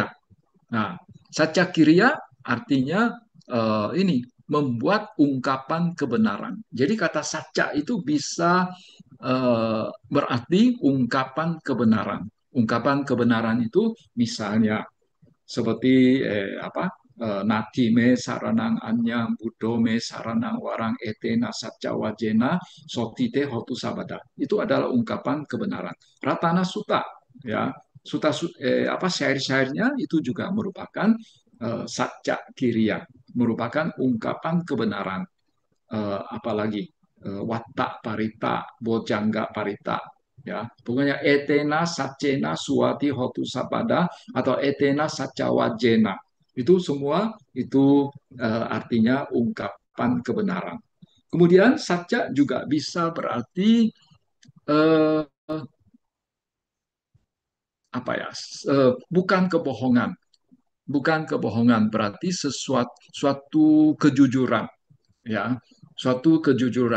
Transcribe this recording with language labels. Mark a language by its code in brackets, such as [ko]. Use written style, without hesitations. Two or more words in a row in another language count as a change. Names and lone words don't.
[id] Nah, satya kiriya artinya ini membuat ungkapan kebenaran. Jadi kata satya itu bisa berarti ungkapan kebenaran. Ungkapan kebenaran itu misalnya seperti [pi] nati me saranang anyang budo me saranang warang etena satya wajena sotite hotu sabada. [id] Itu adalah ungkapan kebenaran. Ratana Sutta ya, suta syair-syairnya itu juga merupakan satya kiriya, merupakan ungkapan kebenaran. Apalagi watta parita, bojangga parita, ya pokoknya [pi] etena sacena suati hotu sapada [id] atau [pi] etena sacawajena [id] itu semua itu artinya ungkapan kebenaran. Kemudian saja juga bisa berarti eh, apa ya bukan kebohongan, bukan kebohongan berarti sesuatu suatu kejujuran, ya suatu kejujuran.